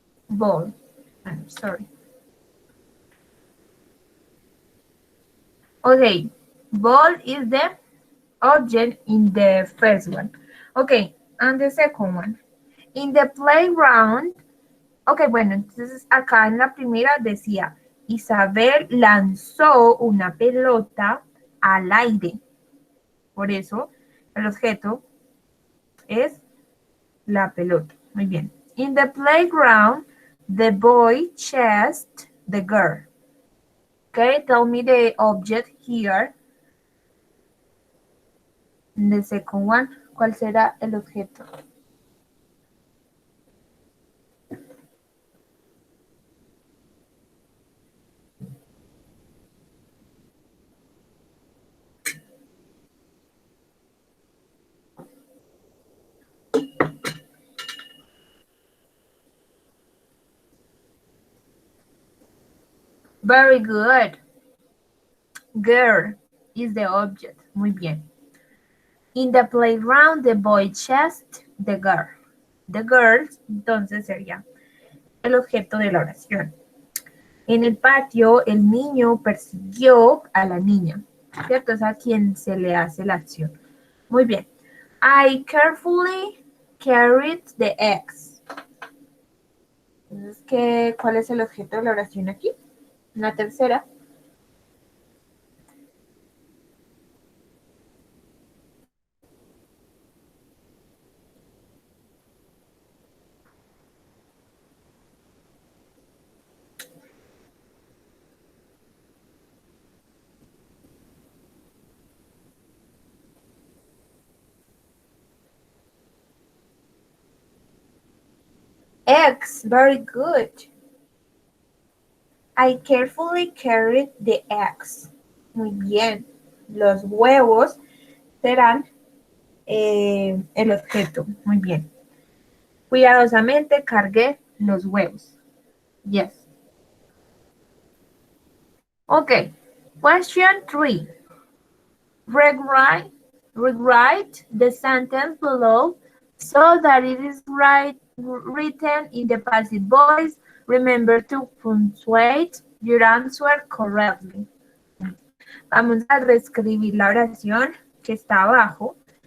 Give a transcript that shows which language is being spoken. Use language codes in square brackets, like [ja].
[en] Ball. I'm sorry. Okay. Ball is the object in the first one. Okay. And the second one. In the playground. [es] Ok, bueno, entonces acá en la primera decía, Isabel lanzó una pelota al aire. Por eso el objeto es la pelota. Muy bien. [en] In the playground, the boy chased the girl. Okay, tell me the object here. In the second one, [es] ¿cuál será el objeto? [en] Very good. Girl is the object. [es] Muy bien. [en] In the playground, the boy chased the girl. [es] The girls, entonces sería el objeto de la oración. En el patio, el niño persiguió a la niña, ¿cierto? Es a quien se le hace la acción. Muy bien. [en] I carefully carried the eggs. [es] Entonces, ¿cuál es el objeto de la oración aquí? La tercera. [en] Eggs, very good. I carefully carried the eggs. [es] Muy bien. Los huevos serán el objeto. Muy bien. Cuidadosamente cargué los huevos. [en] Yes. Okay. Question 3. Rewrite the sentence below so that it is written in the passive voice. Remember to punctuate your answer correctly. [es] Vamos a reescribir la oración que está abajo.